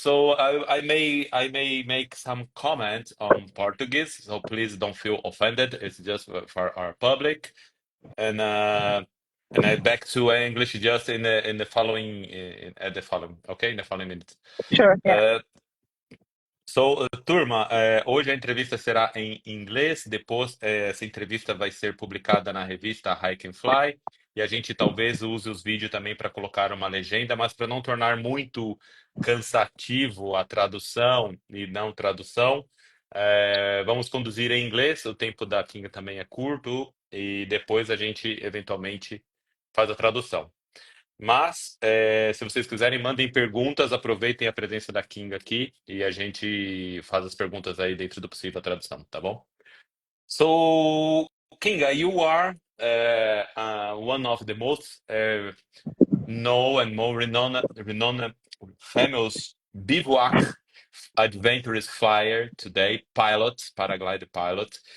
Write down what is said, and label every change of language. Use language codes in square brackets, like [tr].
[en] I may make some comment on Portuguese, so please don't feel offended. It's just for our public, and I back to English just in the following at the following, okay, in the following minutes. Sure, yeah. [pt] Turma, hoje a entrevista será em inglês, depois essa entrevista vai ser publicada na revista Hike and Fly, e a gente talvez use os vídeos também para colocar uma legenda, mas para não tornar muito cansativo a tradução e não tradução, vamos conduzir em inglês, o tempo da Kinga também é curto, e depois a gente eventualmente faz a tradução. Mas, se vocês quiserem, mandem perguntas, aproveitem a presença da Kinga aqui e a gente faz as perguntas aí dentro do possível a tradução, tá bom? [en] So, Kinga, you are one of the most known and more renowned famous bivouac adventurous flyer today, paraglider pilot.